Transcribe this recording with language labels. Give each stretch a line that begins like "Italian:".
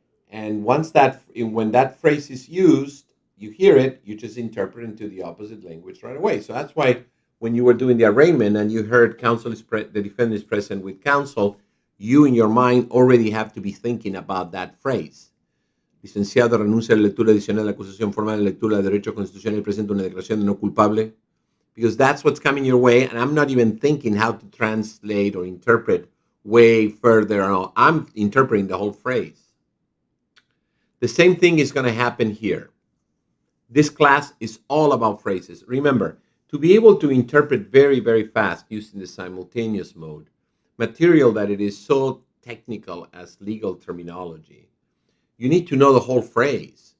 English: And when that phrase is used, you hear it, you just interpret into the opposite language right away. So that's why when you were doing the arraignment and you heard the defendant is present with counsel, you in your mind already have to be thinking about that phrase.
Spanish: Licenciado, renuncia a la lectura adicional de la acusación formal, la lectura de derecho constitucional y presenta una declaración de no culpable.
English: Because that's what's coming your way, and I'm not even thinking how to translate or interpret way further on. I'm interpreting the whole phrase. The same thing is going to happen here. This class is all about phrases. Remember, to be able to interpret very, very fast using the simultaneous mode, material that it is so technical as legal terminology, you need to know the whole phrase.